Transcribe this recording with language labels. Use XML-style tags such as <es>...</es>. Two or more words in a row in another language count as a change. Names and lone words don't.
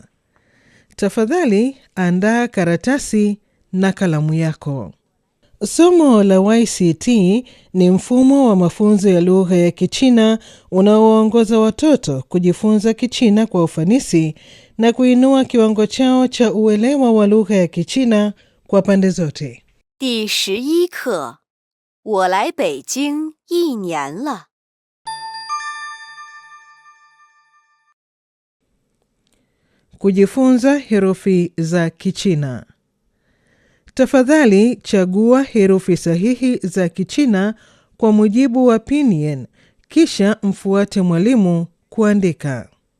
<sw>Tafadhali andaa karatasi na kalamu yako. Somo la YCT ni mfumo wa mafunzo ya lugha ya Kichina unaoongoza watoto kujifunza Kichina kwa ufanisi na kuinua kiwango chao cha uelewa wa lugha ya Kichina kwa pande zote.</sw> <zh>第11课，我来北京1年了。</zh> <sw>Kujifunza herufi za Kichina. Tafadhali chagua herufi sahihi za Kichina kwa mujibu wa Pinyin, kisha mfuate mwalimu kuandika.</sw>